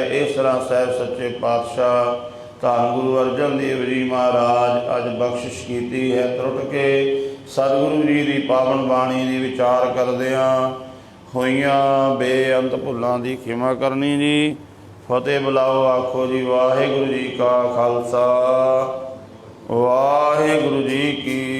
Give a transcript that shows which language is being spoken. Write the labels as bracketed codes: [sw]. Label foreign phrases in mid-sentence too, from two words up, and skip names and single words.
[pa] ਇਸ ਤਰ੍ਹਾਂ ਸਾਹਿਬ ਸੱਚੇ ਪਾਤਸ਼ਾਹ ਧੰਨ ਗੁਰੂ ਅਰਜਨ ਦੇਵ ਜੀ ਮਹਾਰਾਜ ਅੱਜ ਬਖ਼ਸ਼ਿਸ਼ ਕੀ ਹੈ। ਤ੍ਰੁੱਟ ਕੇ ਸਤਗੁਰੂ ਜੀ ਕੀ ਪਾਵਨ ਬਾਣੀ ਕੀ ਵਿਚਾਰ ਕਰਦਿਆਂ ਹੋਇਆਂ ਬੇਅੰਤ ਭੁੱਲਾਂ ਦੀ ਖਿਮਾ ਕਰਨੀ ਜੀ। ਫ਼ਤਹਿ ਬੁਲਾਓ ਆਖੋ ਜੀ ਵਾਹਿਗੁਰੂ ਜੀ ਕਾ ਖ਼ਾਲਸਾ ਵਾਹਿਗੁਰੂ ਜੀ ਕੀ